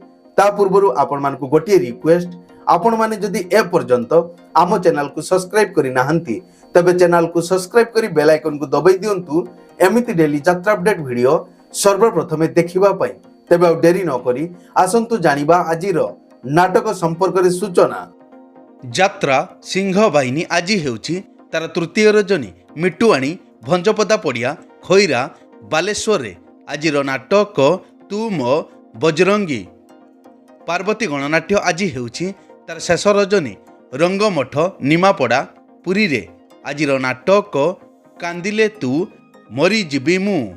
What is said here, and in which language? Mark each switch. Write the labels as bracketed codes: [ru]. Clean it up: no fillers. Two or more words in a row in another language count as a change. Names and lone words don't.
[or] ତା ପୂର୍ବରୁ ଆପଣ ମାନଙ୍କୁ ଗୋଟିଏ ରିକ୍ୱେଷ୍ଟ, ଆପଣ ମାନେ ଯଦି ଏ ପର୍ଯ୍ୟନ୍ତ ଆମ ଚ୍ୟାନେଲ କୁ ସବସ୍କ୍ରାଇବ କରି ନାହାନ୍ତି ତେବେ ଚ୍ୟାନେଲ କୁ ସବସ୍କ୍ରାଇବ କରି [en] bell icon [or] କୁ ଦବାଇ ଦିଅନ୍ତୁ ଏମିତି ଡେଲି ଯାତ୍ରା [en] update video [or] ସର୍ବପ୍ରଥମେ ଦେଖିବା ପାଇଁ। ତେବେ ଡେରି ନ କରି ଆସନ୍ତୁ ଜାଣିବା ଆଜିର ନାଟକ ସମ୍ପର୍କ ରେ ସୂଚନା। ଯାତ୍ରା ସିଂହ ବାହିନୀ ଆଜି ହେଉଛି ତାର ତୃତୀୟ ରଜନୀ ମିଟୁଆଣି ଭଞ୍ଜପଦା ପଡ଼ିଆ ଖଇରା ବାଲେଶ୍ୱର ରେ ଆଜିର ନାଟକ ତୁ ମୋ ବଜରଙ୍ଗୀ। ପାର୍ବତୀ ଗଣନାଟ୍ୟ ଆଜି ହେଉଛି ତାର ଶେଷ ରଜନୀ ରଙ୍ଗମଠ ନିମାପଡ଼ା ପୁରୀ ରେ ଆଜିର ନାଟକ କାନ୍ଦିଲେ ତୁ ମରି ଜୀବି ମୁଁ।